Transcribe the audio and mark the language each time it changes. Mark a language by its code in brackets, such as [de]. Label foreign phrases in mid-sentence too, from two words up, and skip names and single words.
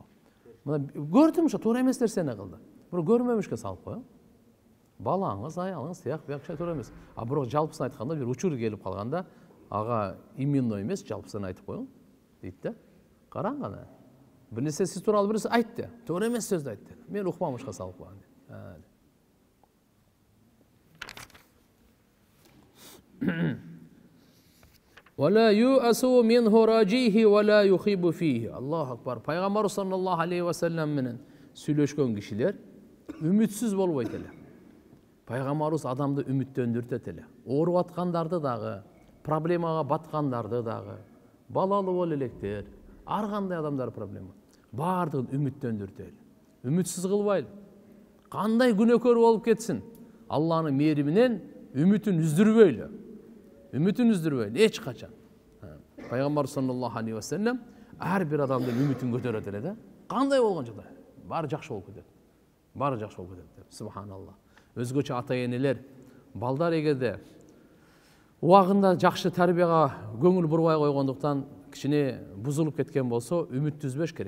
[ky] Мына көрдүм ошо туура эмес нерсени кылды. Бирок көрмөмүшкө салып коюң. Балаңыз, аялыңыз тияк бияк туура эмес. Бирок жалпысын айтканда бир учур келип калганда, ага именно эмес, жалпысын айтып коюң дейт да. Караң кана. Бир нерсе сиз тууралуу бирөөсү айтты. Туура эмес сөздү айтты. Мен укпамышка салып коюм. [ar] ولا يؤس منه راجيه ولا يخيب فيه. الله أكبر. [ky] Пайгамбар [ar] صلى الله عليه وسلم [ky] менен сүйлөшкөн кишилер үмүтсүз болбойт эле. Пайгамбарыбыз адамды үмүттөндүртөт эле. Ооруп аткандарды дагы, проблемага баткандарды дагы, балалуу боло электер, ар кандай адамдар проблема. Бардыгын үмүттөндүртөлү. Үмүтсүз кылбайлы. Кандай күнөөкөр болуп кетсин, Алланын мээриминен үмүтүн үздүрбөйлү. Үмүтүн үздүрбөйлү эч качан. Пайгамбар [ar] صلى الله عليه وسلم [ky] ар бир адамдын үмүтүн көтөрөт эле да. Кандай болгон жагдай? Баары жакшы болуп кетет. Баары жакшы болуп кетет. Субханалла. Өзгөчө ата энелер, балдар эгерде убагында жакшы тарбияга көңүл бурбай койгондуктан кичине бузулуп кеткен болсо, үмүттү үзбөш керек.